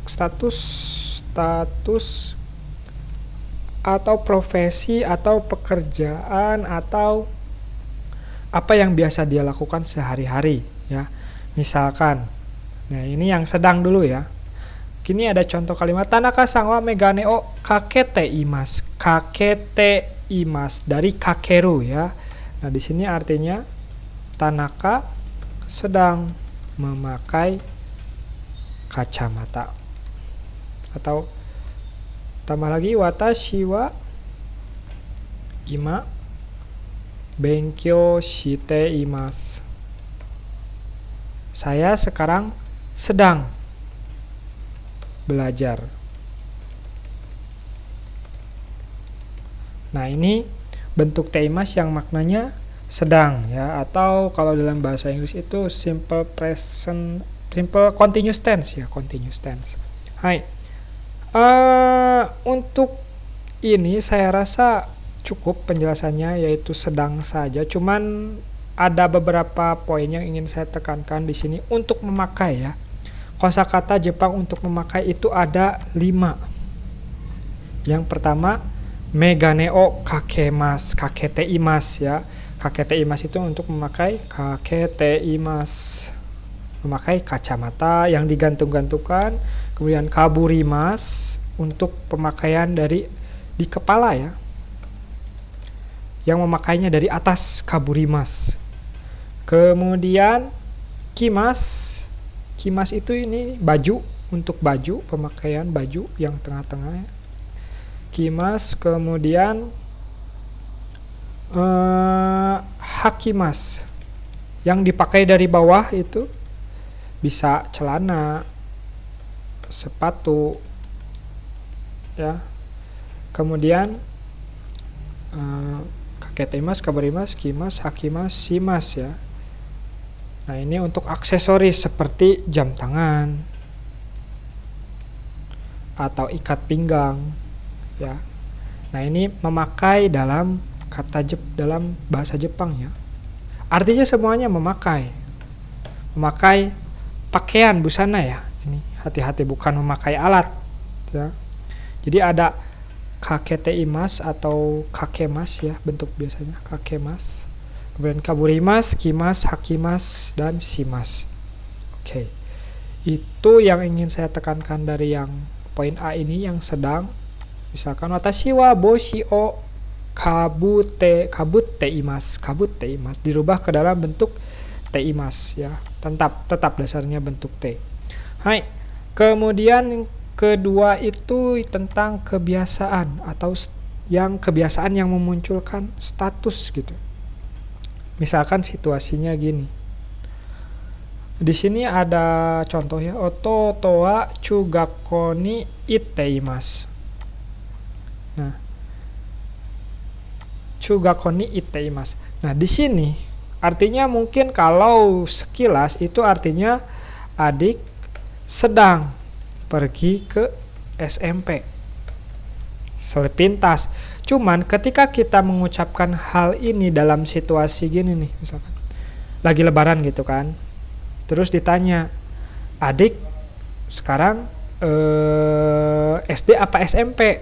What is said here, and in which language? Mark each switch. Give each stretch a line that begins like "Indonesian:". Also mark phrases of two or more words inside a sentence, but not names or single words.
Indonesian: atau profesi atau pekerjaan atau apa yang biasa dia lakukan sehari-hari ya. Misalkan, nah ini yang sedang dulu ya. Kini ada contoh kalimat
Japanese: 田中さんは眼鏡をかけています. かけています
Indonesian: dari kakeru ya. Nah, di sini artinya Tanaka sedang memakai kacamata. Atau tambah lagi
Japanese: 私は今勉強しています.
Indonesian: Saya sekarang sedang belajar. Nah, ini bentuk TIMAS yang maknanya sedang ya, atau kalau dalam bahasa Inggris itu
English: simple continuous tense
Indonesian: ya,
English: continuous tense.
Indonesian: Hai. Untuk ini saya rasa cukup penjelasannya, yaitu sedang saja. Cuman ada beberapa poin yang ingin saya tekankan di sini untuk memakai ya. Kosakata Jepang untuk memakai itu ada 5. Yang pertama,
Japanese: 眼鏡をかけます、かけています ya. かけています
Indonesian: itu untuk memakai
Japanese: かけています,
Indonesian: memakai kacamata yang digantung-gantungkan. Kemudian kaburimasu untuk pemakaian di kepala ya, yang memakainya dari atas, kaburimasu. Kemudian kimasu. Kimas itu ini baju, untuk baju, pemakaian baju yang tengah-tengah. Kimas, kemudian hakimas, yang dipakai dari bawah itu bisa celana, sepatu, ya. Kemudian
Japanese: かけています、かぶります、きます、はきます、します
Indonesian: ya. Nah, ini untuk aksesoris seperti jam tangan atau ikat pinggang ya. Nah, ini memakai dalam dalam bahasa Jepang ya. Artinya semuanya memakai pakaian, busana ya. Ini hati-hati, bukan memakai alat ya. Jadi ada kaketeimas atau kakemas ya, bentuk biasanya kakemas. Kemudian
Japanese: かぶります、きます、はきます,
Indonesian: dan shimas. Oke. Itu yang ingin saya tekankan dari yang poin A ini, yang sedang. Misalkan
Japanese: 私は帽子をかぶっています,
Indonesian: dirubah ke dalam bentuk teimas ya. Tetap dasarnya bentuk T. Hai. Kemudian kedua itu tentang kebiasaan atau kebiasaan yang memunculkan status gitu. Misalkan situasinya gini. Di sini ada contoh ya,
Japanese: 弟は中学校に行っています. Nah, 中学校に行っています.
Indonesian: Nah, di sini artinya mungkin kalau sekilas itu artinya adik sedang pergi ke SMP. Sepintas. Cuman ketika kita mengucapkan hal ini dalam situasi gini nih, misalkan lagi lebaran gitu kan, terus ditanya, adik sekarang SD apa SMP?